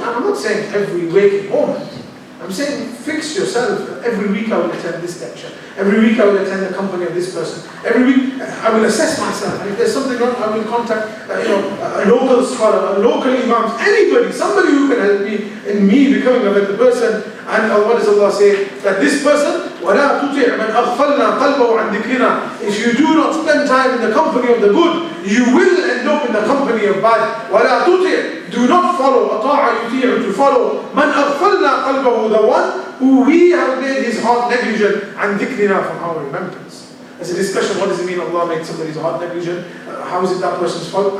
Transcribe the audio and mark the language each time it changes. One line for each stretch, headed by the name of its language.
English: I'm not saying every waking moment. I'm saying fix yourself. Every week I will attend this lecture. Every week I will attend the company of this person. Every week I will assess myself. And if there's something wrong, I will contact a local scholar, a local imam, anybody, somebody who can help me in me becoming a better person. And what does Allah say? That this person,
Arabic: وَلَا تُطِعْ مَنْ أَغْفَلْنَا قَلْبَهُ عَنْ ذِكْرِنَا.
English: If you do not spend time in the company of the good, you will end up in the company of bad.
Arabic: وَلَا تُطِعْ.
English: Do not follow.
Arabic: أَطَاعَ يُطِيعُ,
English: to follow.
Arabic: مَنْ أَغْفَلْنَا قَلْبَهُ,
English: the one who we have made his heart negligent,
Arabic: عَنْ ذِكْرِنَا,
English: from our remembrance. There's a discussion, what does it mean Allah made somebody's heart negligent? How is it that person's fault?